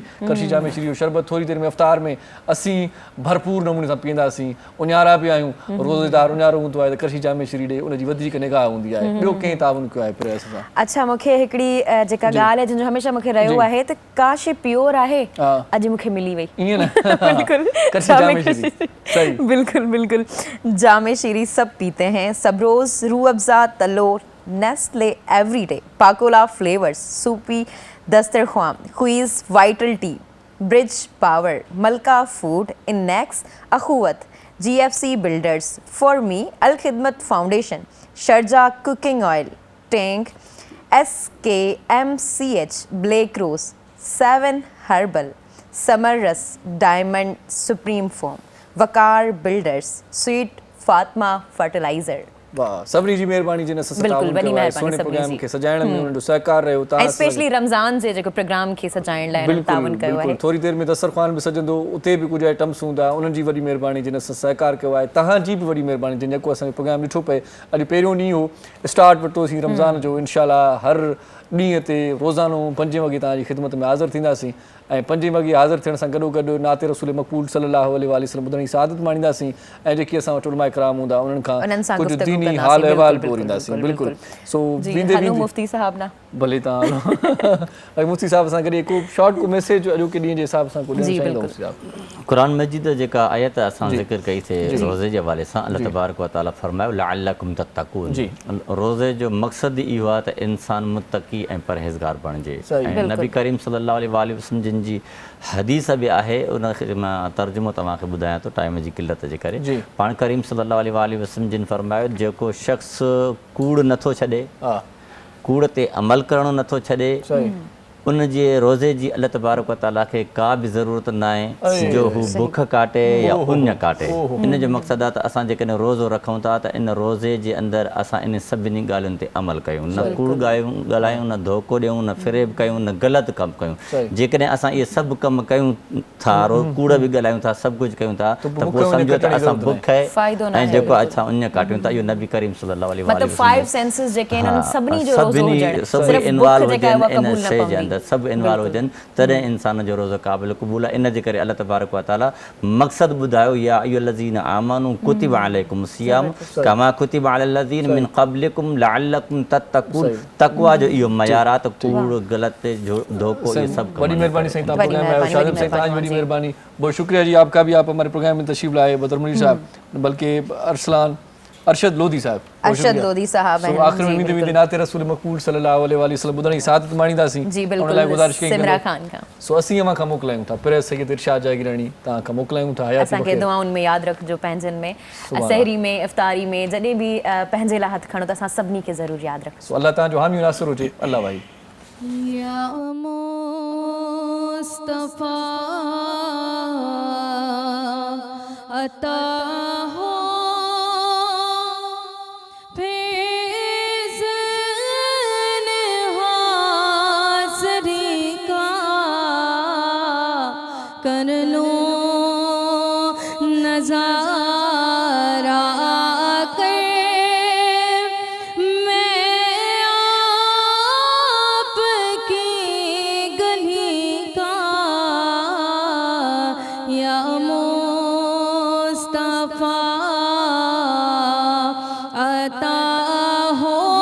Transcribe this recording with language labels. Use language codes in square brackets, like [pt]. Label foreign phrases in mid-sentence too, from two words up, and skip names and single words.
[sd] करशी जामेश्री जो शरबत थोरी देरि में अफ़्तार में असीं भरपूर नमूने सां पीअंदासीं। उन्यारा बि आहियूं, रोज़ेदार उन्यारो हूंदो आहे त करशी जामेश्री ॾे उनजी वधीक निगाह हूंदी आहे। ॿियो कंहिं ताउन कयो आहे प्रेस सां? अच्छा, मूंखे हिकिड़ी जेका ॻाल्हि आहे जिन जो हमेशह मूंखे रहियो आहे त का शइ प्योर आहे अॼु मूंखे मिली वई। ईअं न बिल्कुल सही, बिल्कुल बिल्कुल। [ur] جامیشری سب پیتے ہیں، سب روز روح افزا، تلو، نیسلے ایوری ڈے، پاکولا فلیورز، سوپی دسترخوان، کوئیز وائٹل ٹی، برج پاور، ملکہ فوڈ، اینیکس، اخوت، GFC بلڈرز، فار می، الخدمت فاؤنڈیشن، شارجہ کوکنگ آئل، ٹینک, SKMCH، بلیک روز، 7 ہربل، سمر رس، ڈائمنڈ سپریم فارم، وقار بلڈرز، سویٹ فاطمہ فرٹیلائزر. [sd] वाह, सभिनी जी महिरबानी जिन सां ताउन कयो आहे सुहिणे प्रोग्राम खे सजाइण में उन्हनि जो सहकार रहियो। ऐं स्पेशली रमज़ान जे जेको प्रोग्राम खे सजाइण लाइ ताउन कयो आहे। थोरी देरि में दस्तरख़्वान बि सजंदो, उते बि कुझु आइटम्स हूंदा, उन्हनि जी वॾी महिरबानी जिन सां सहकार कयो आहे। तव्हांजी बि वॾी महिरबानी जिन जेको असांजो प्रोग्राम ॾिठो पए। अॼु पहिरियों ॾींहुं हो, स्टार्ट वरितोसीं रमज़ान जो। इंशाअल्लाह हर ॾींहं ते रोज़ानो 5 वॻे तव्हांजी ख़िदमत में हाज़िर थींदासीं ऐं 5 वॻे हाज़िर थियण सां गॾोगॾु नाते रसूल मक़बूल [ar] صلى الله عليه وسلم [sd] ॿुधण जी सआदत माणींदासीं ऐं जेकी असां वटि उलमा इकराम हूंदा उन्हनि खां कुझु दीनी हाल अहिवाल बि ओरींदासीं। बिल्कुलु। सो मुफ्ती साहब ना भले तव्हां हलो मुफ्ती साहब सां गॾु को शॉर्ट को मैसेज अॼोके ॾींहं जे हिसाब सां को ॾियणु चाहींदो मुफ्ती साहब? क़ुरान मजीद जेका आयत असां ज़िक्र कई थे रोज़े जे हवाले सां, [ar] الله تبارك وتعالى [sd] फरमायो [ar] لعلكم تتقون. [sd] रोज़े जो मक़सद इहो आहे त इंसान मुत्तक़ी ऐं परहेज़गार बणिजे। ऐं नबी करीम [ar] صلى الله عليه وسلم [sd] जिन जी हदीस बि आहे, उन मां तर्जुमो तव्हांखे ॿुधायां थो टाइम जी किल्लत जे करे। पाण करीम [ar] صلى الله عليه وسلم [sd] जिन फरमायो जेको शख़्स कूड़ नथो छॾे, कूड़ ते अमल करणो नथो छॾे, उन जे रोज़े जी [ar] الله تبارك وتعالى [sd] खे का बि ज़रूरत न आहे जो हू बुख काटे या उञ काटे। इन जो मक़सदु आहे त असां जेकॾहिं रोज़ो रखूं था त इन रोज़े जे अंदरि असां इन सभिनी ॻाल्हियुनि ते अमल कयूं, न कूड़ ॻाल्हायूं, न धोखो ॾियूं, न फ़रेब कयूं, न ग़लति कमु कयूं। जेकॾहिं असां इहे सभु कमु कयूं था, कूड़ बि ॻाल्हायूं था, सभु कुझु कयूं था, त पोइ सम्झो त असां बुख ऐं जेको असां उञ काटियूं था, इहो नबी करीम [ar] صلى الله عليه وسلم [sd] सभु इन्वॉल्व हुजनि इन शइ जे अंदरि, सभु इन्वॉल्व हुजनि, तॾहिं इंसान जो रोज़ो क़ाबिल क़बूल आहे। इन जे करे [ar] الله تبارك وتعالى [sd] मक़सदु ॿुधायो, [ar] يا أيها الذين آمنوا كتب عليكم الصيام كما كتب على الذين من قبلكم لعلكم تتقون. [sd] तक़वा जो इहो मयार आहे त कूड़ ग़लति धोखो [ur] یہ سب. [sd] बड़ी मेहरबानी साईं, तव्हां प्रोग्राम में आयो। शाहिद साईं तव्हांजी वॾी मेहरबानी, [ur] بہت شکریہ جی آپ کا بھی، آپ ہمارے پروگرام میں تشریف لائے. بدر منیر صاحب بلکہ ارشد لودھی صاحب, ارشد لودھی صاحب ہیں. [sd] आखिर में विंदे नाते रसूल मक़बूल [ar] صلى الله عليه وسلم [sd] ॿुधण जी सआदत माणींदासीं। [ur] جی بالکل، سمرا خان کا. [sd] सो असीं मां खां मोकिलायूं था, पिर सैयद इरशाद जागीरानी तव्हां खां मोकिलायूं था। असांखे दुआउनि में यादि रखिजो, पंहिंजनि में सहरी में इफ़्तारी में जॾहिं बि पंहिंजे लाइ हथु खणो त असां सभिनी खे ज़रूरु यादि रखिजो। अल्लाह तव्हांजो हामी नासिर हुजे। अल्लाह भाई। [ur] مصطفیٰ عطا ہو فیض حاضری کا کر لو نظارہ کر میں آپ کی گلی کا یا مصطفیٰ عطا ہو.